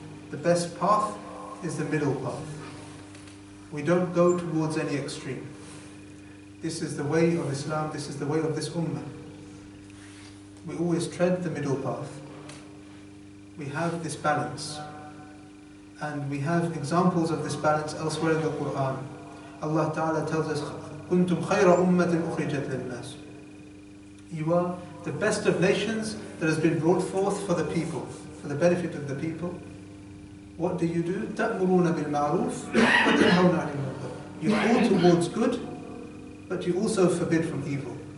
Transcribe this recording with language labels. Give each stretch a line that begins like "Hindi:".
English: The best path is the middle path. We don't go towards any extreme. This is the way of Islam, this is the way of this ummah. We always tread the middle path. we have this balance. And we have examples of this balance elsewhere in the Qur'an. Allah Ta'ala tells us,
Arabic: كُنْتُمْ خَيْرَ أُمَّةٍ أُخْرِجَتْ لِلنَّاسِ.
English: You are the best of nations that has been brought forth for the people, for the benefit of the people. What do?
Arabic: تَأْمُرُونَ بِالْمَعْرُوفِ وَتَنْهَوْنَ عَنِ الْمُنكَرِ.
English: You call towards good, but you also forbid from evil.